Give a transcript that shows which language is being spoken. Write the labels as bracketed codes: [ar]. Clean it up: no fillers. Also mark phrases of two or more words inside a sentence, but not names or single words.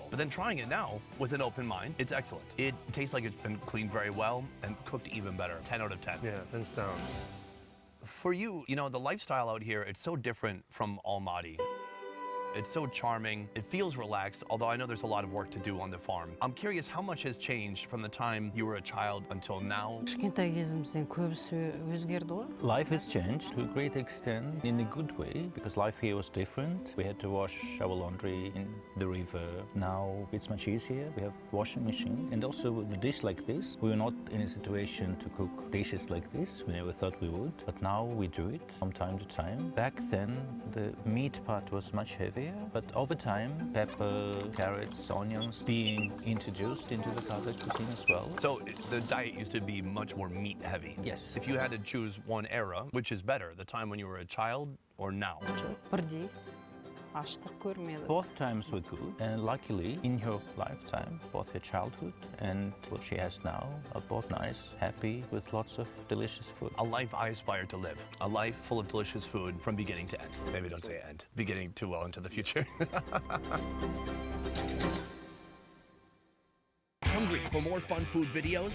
[en] But then trying it now, with an open mind, it's excellent. It tastes like it's been cleaned very well and cooked even better. 10 out of 10. Yeah, hands down. For you, you know, the lifestyle out here, it's so different from Almaty. It's so charming. It feels relaxed, although I know there's a lot of work to do on the farm. I'm curious how much has changed from the time you were a child until now. [kk] Кішкентай кезімізден көбісі өзгерді ғой. [en] Life has changed to a great extent in a good way because life here was different. We had to wash our laundry in the river. Now it's much easier. We have washing machines. And also with a dish like this, we were not in a situation to cook dishes like this. We never thought we would, but now we do it from time to time. Back then, the meat part was much heavier, but over time, pepper, carrots, onions being introduced into the Kazakh cuisine as well. So the diet used to be much more meat heavy. Yes. If you had to choose one era, which is better, the time when you were a child or now? [kk] Бірдей аштық көрмеді. [en] Both times were good, and luckily, in her lifetime, both her childhood and what she has now are both nice, happy, with lots of delicious food. A life I aspire to live. A life full of delicious food from beginning to end. Maybe don't say end. Beginning too well into the future. Hungry for more fun food videos?